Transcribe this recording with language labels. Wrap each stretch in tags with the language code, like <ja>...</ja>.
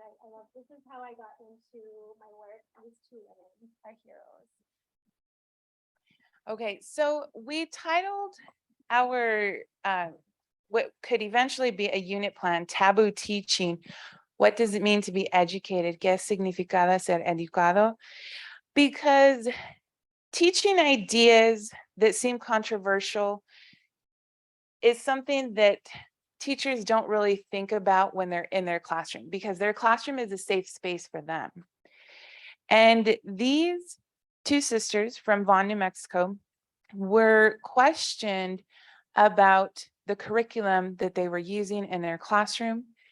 <en>I love, this is how I got into my work. These two women are heroes. Okay, so we titled our what could eventually be a unit plan, Taboo Teaching. What does it mean to be educated?</en> <es>¿Qué significa ser educado?</es> <en>Because teaching ideas that seem controversial is something that teachers don't really think about when they're in their classroom, because their classroom is a safe space for them. And these two sisters from Vaughan, New Mexico, were questioned about the curriculum that they were using in their classroom.</en>